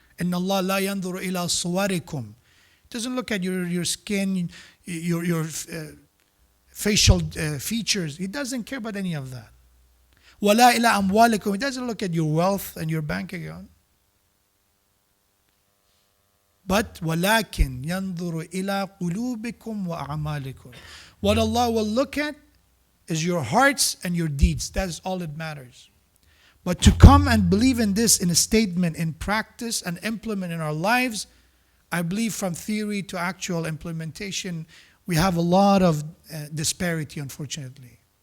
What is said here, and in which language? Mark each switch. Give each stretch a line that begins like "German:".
Arabic: إِنَّ اللَّهَ لَا يَنْظُرُ إِلَىٰ صُوَرِكُمْ.
English: Doesn't look at your skin, your facial features. He doesn't care about any of that.
Arabic: وَلَا إِلَىٰ أَمْوَالِكُمْ.
English: He doesn't look at your wealth and your bank account.
Arabic: But وَلَكِنْ يَنْظُرُ إِلَىٰ قُلُوبِكُمْ وَأَعْمَالِكُمْ.
English: What Allah will look at is your hearts and your deeds. That's all that matters. But to come and believe in this in a statement, in practice, and implement in our lives, I believe from theory to actual implementation, we have a lot of disparity, unfortunately.